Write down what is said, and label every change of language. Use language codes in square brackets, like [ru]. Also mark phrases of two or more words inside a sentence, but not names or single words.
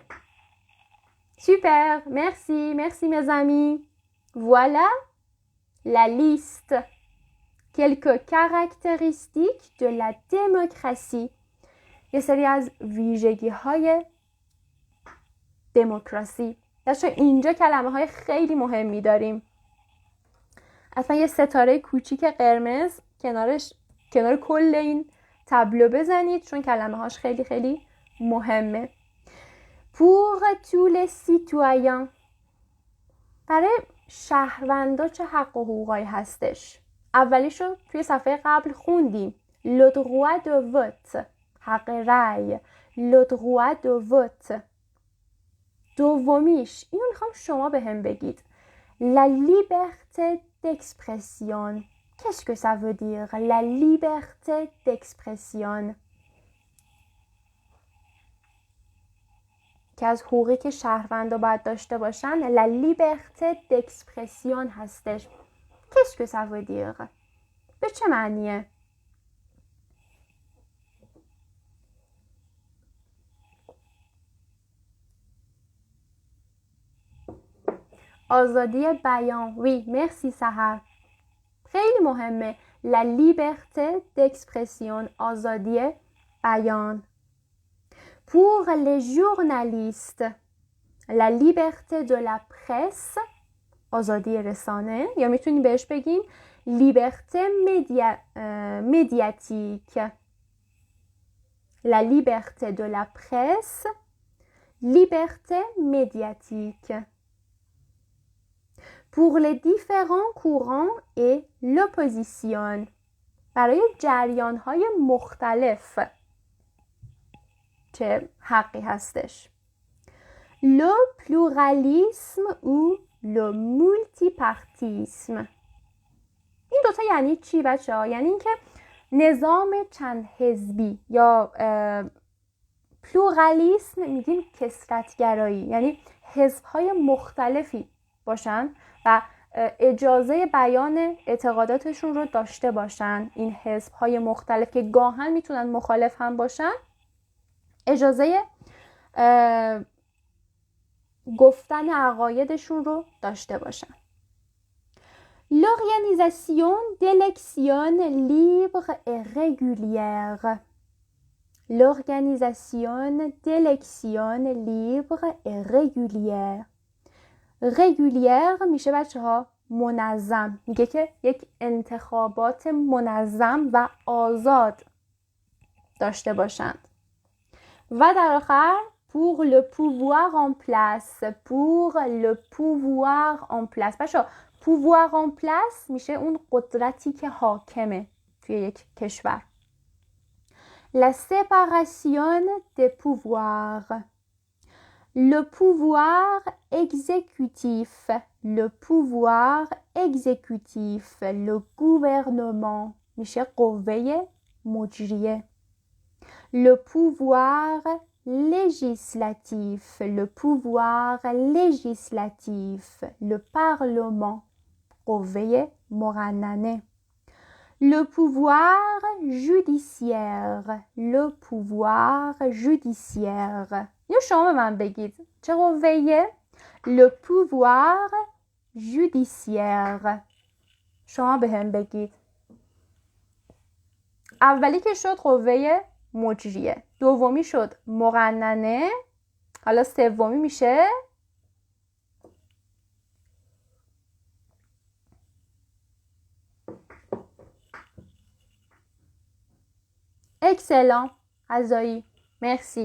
[fr] Super, merci mes amis. Voilà la liste. Quelques caractéristiques de la démocratie. [fa] یه سری از ویژگی های دموکراسی. داشته اینجا کلمه های خیلی مهمی داریم. اصلا یه ستاره کوچیک قرمز کنار کل این تابلو بزنید چون کلمه هاش خیلی خیلی مهمه. [fr] Pour tous les citoyens. [fa] برای شهروندا چه حق و حقوقایی هستش؟ اولیشو توی صفحه قبل خوندیم. [fr] Le droit de vote. [fa] حق رأی. [fr] Le droit de vote. [fa] دومیش اینو میخوام شما به هم بگید. [fr] La liberté d'expression. Qu'est-ce que ça veut dire? La liberté d'expression. [fa] که از حقوقی که شهروندا باید داشته باشن [fr] la liberté d'expression [fa] هستش. [fr] Qu'est-ce que ça veut dire؟ [fa] به چه معنیه؟ آزادی بیان. [fr] Oui, merci سحر. [fa] خیلی مهمه. [fr] La liberté d'expression. [fa] آزادی بیان. [fr] Pour les journalistes, la liberté de la presse, [fa] آزادی رسانه، یا میتونیم بهش بگیم [fr] liberté médiatique. La liberté de la presse, liberté médiatique. Pour les différents courants et l'opposition, [fa] برای جریان‌های مختلف چه حقی هستش؟ [fr] Le pluralisme ou le multipartisme. [fa] این دوتا یعنی چی بچه ها؟ یعنی اینکه نظام چند حزبی یا پلورالیسم میگیم کثرت‌گرایی، یعنی حزب‌های مختلفی باشن و اجازه بیان اعتقاداتشون رو داشته باشن. این حزب‌های مختلف که گاهن میتونن مخالف هم باشن اجازه گفتن عقایدشون رو داشته باشن. [fr] L'organisation d'élections libres et régulières. L'organisation d'élections libres et régulières. [fa] régulière میشه بچه ها منظم. میگه که یک انتخابات منظم و آزاد داشته باشند. و در آخر [fr] pour le pouvoir en place. pour le pouvoir en place. [fa] بچه [fr] pouvoir en place [fa] میشه اون قدرتی که حاکمه توی یک کشور. [fr] La séparation des pouvoirs. Le pouvoir exécutif. Le pouvoir exécutif. Le gouvernement [fa] میشه قوه مجریه. [fr] Le pouvoir législatif. Le pouvoir législatif. Le parlement. [fa] قوه مقننه. [fr] Le pouvoir judiciaire. Le pouvoir judiciaire. [fa] یا شما به من بگید چه قوه‌ایه؟ [fr] Le pouvoir judiciaire. [fa] شما به هم بگید. اولی که شد قوه مجریه، دومی شد مقننه، حالا سومی میشه excellent قضایی. مرسی.